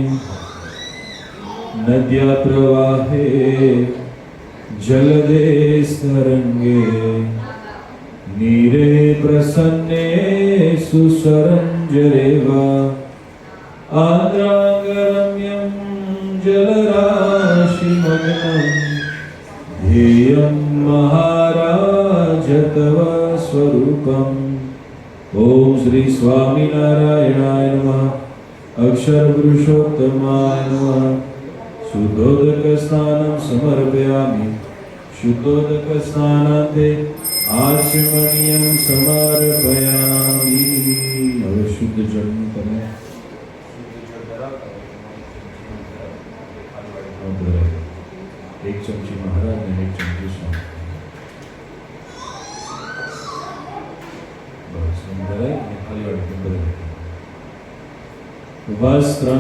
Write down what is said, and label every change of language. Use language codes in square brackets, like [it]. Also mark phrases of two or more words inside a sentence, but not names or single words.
[sa] नद्या प्रवाहे जलदे तरंगे नीरे प्रसन्ने सुसरंजरेवा. आद्रांगरम्यम जलराशिमग्नम ध्येयं महाराज तव स्वरूपम्। ओम श्री स्वामिनारायणाय नमः। अक्षर पुरुषोत्तमाय नमः। शुद्धोदक स्नानं समर्पयामि। शुद्धोदक स्नानान्ते आचमनीयं समर्पयामि। [gu] હવે શુદ્ધ જળનું તમે એક ચમચી મહારાજ ને એક ચમચી સ્વામી બસ ધરાય અને ખાલી વાળી ધરાય વસ્ત્રમ।